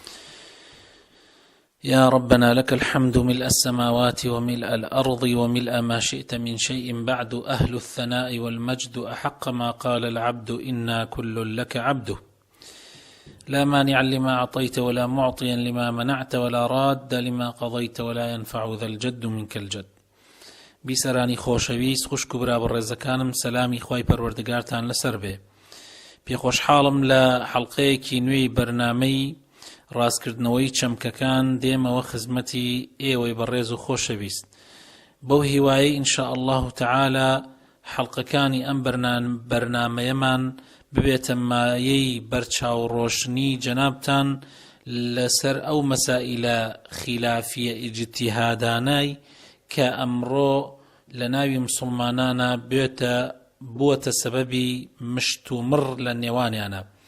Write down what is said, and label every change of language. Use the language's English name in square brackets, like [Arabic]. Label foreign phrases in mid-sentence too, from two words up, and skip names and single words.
[Arabic] يا ربنا لك الحمد ملء السماوات وملء الأرض وملء ما شئت من شيء بعد، أهل الثناء والمجد أحق ما قال العبد إنا كل لك عبده. لا مانع لما أعطيت ولا معطيا لما منعت ولا راد لما قضيت ولا ينفع ذا الجد منك الجد. [Central Kurdish] بیسەرانی خۆشەویست خوشک و برا بەڕێزەکانم، سەلامی خوای پەروەردگارتان لەسەر بێ. پێخۆشحاڵم لە حەڵقەیەکی نوێی بەرنامەی ڕاستکردنەوەی چەمکەکان دێمەوە خزمەتی ئێوەی بەڕێز و خۆشەویست. بەو هیوایەی [Arabic] ئینشاء الله تعالى [Central Kurdish] حەڵقەکانی ئەم بەرنامەیەمان ببێتە مایەی بەرچاوڕۆشنی جەنابتان لەسەر ئەو مەسائلە خلافیە ئیجتیهادانەی کە ئەمڕۆ لە ناوی مسلمانانە بووەتە سەبەبی مشت و مڕ لە نێوانیانە.